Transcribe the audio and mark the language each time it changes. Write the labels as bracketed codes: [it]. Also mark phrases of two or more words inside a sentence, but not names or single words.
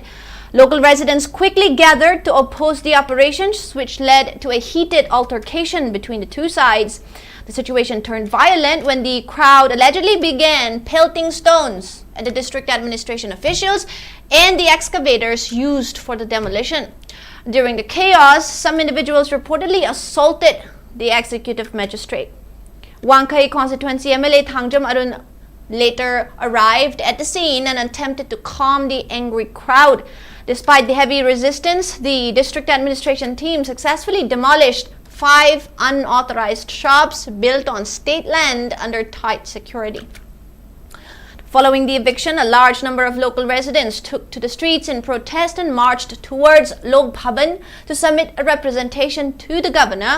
[en] Local residents quickly gathered to oppose the operations, which led to a heated altercation between the two sides. The situation turned violent when the crowd allegedly began pelting stones at the district administration officials and the excavators used for the demolition. During the chaos, some individuals reportedly assaulted the executive magistrate. Wangkai constituency MLA Thangjam Arun later arrived at the scene and attempted to calm the angry crowd. Despite the heavy resistance, the district administration team successfully demolished 5 unauthorized shops built on state land under tight security. Following the eviction, a large number of local residents took to the streets in protest and marched towards Lok Bhavan to submit a representation to the governor.